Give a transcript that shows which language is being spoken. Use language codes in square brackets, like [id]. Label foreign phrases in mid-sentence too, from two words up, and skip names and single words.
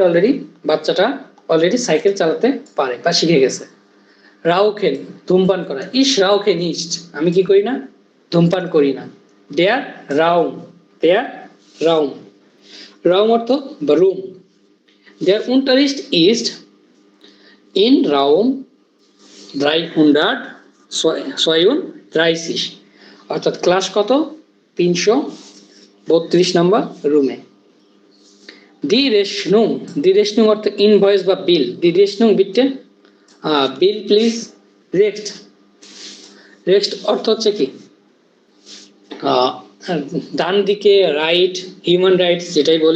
[bn] অলরেডি বাচ্চাটা অলরেডি সাইকেল চালাতে পারে বা শিখে গেছে। রাউখেন, ধূমপান করা। [de] Ich rauche nicht, [bn] আমি কি করি না? ধূমপান করি না। [de] der Raum, der Raum, [bn] রাউম অর্থ বা রুম। [de] দেয়ার unterricht ist in Raum 332, [bn] অর্থাৎ ক্লাস কত? 332 নাম্বার রুমে। [de] die Rechnung, die Rechnung [bn] অর্থ ইনভয়েস বা বিল। [de] die Rechnung bitte [bn] বিল প্লিজ রেক্সট, রেক্সট অর্থ হচ্ছে কি ডান দিকে, রাইট, [en] human rights [bn] যেটাই বলি।